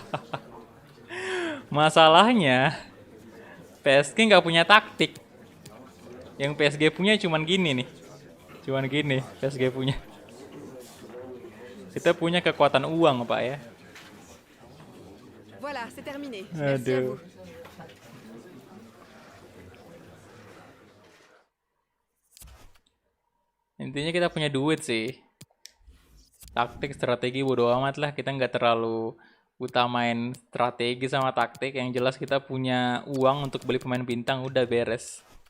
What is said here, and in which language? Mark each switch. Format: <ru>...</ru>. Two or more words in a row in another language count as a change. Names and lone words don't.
<id>Masalahnya PSG nggak punya taktik. Yang PSG punya cuman gini nih. Cuman gini PSG punya. Kita punya kekuatan uang, Pak ya.</id> <fr>Voilà, c'est terminé. Merci à</fr> <id>Aduh.</id> <fr>vous.</fr> <id>Intinya kita punya duit sih. Taktik, strategi bodo amat lah. Kita nggak terlalu utamain strategi sama taktik. Yang jelas kita punya uang untuk beli pemain bintang, udah beres.</id>